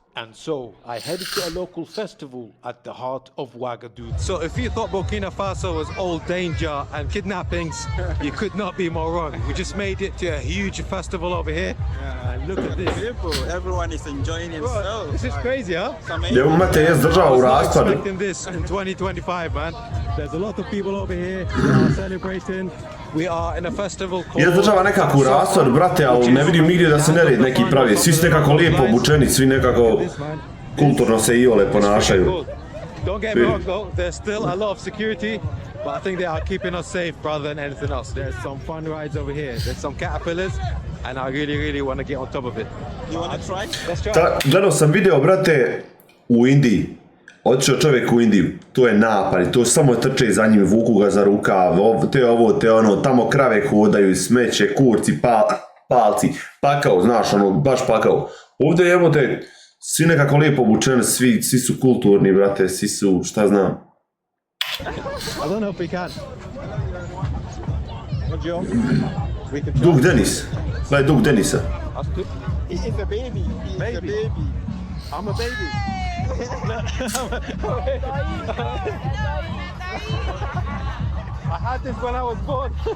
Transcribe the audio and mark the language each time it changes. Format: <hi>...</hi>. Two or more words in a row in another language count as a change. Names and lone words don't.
<en>And so, I headed to a local festival at the heart of Ouagadougou. So if you thought Burkina Faso was all danger and kidnappings, you could not be more wrong. We just made it to a huge festival over here. And look at this. Everyone is enjoying himself. This is crazy, huh?</en> <bs>država u raspadu.</bs> <en>Expecting this in 2025, man. There's a lot of people over here that are celebrating. We are in a festival called...</en> <bs>Je država nekako u raspadu, brate, ali ne vidim nigdje da se nered neki pravi. Svi su nekako lijepo obučeni, svi nekako kulturno se iole ponašaju.</bs> <en>Don't get me wrong though, there's still a lot of security, but I think they are keeping us safe rather than anything else. There's some fun rides over here. There's some caterpillars, and I really want to get on top of it. You want to try? Let's try.</en> <bs>Gledao sam video, brate, u Indiji. Otišao čovjek u Indiju, to je napad, to samo trče za njim, vuku ga za rukav, te ovo, te ono, tamo krave hodaju, smeće, kurci, palci, pakao, znaš, ono, baš pakao. Ovdje, evo te, svi nekako lijepo obučeni, svi su kulturni, brate, svi su, šta znam.</bs> <en>I don't know if we can.</en> <bs>Dug Denis, gledaj Dug Denisa.</bs> <en>He is a baby. He is a baby. I'm a baby. I had this when I was born.</en>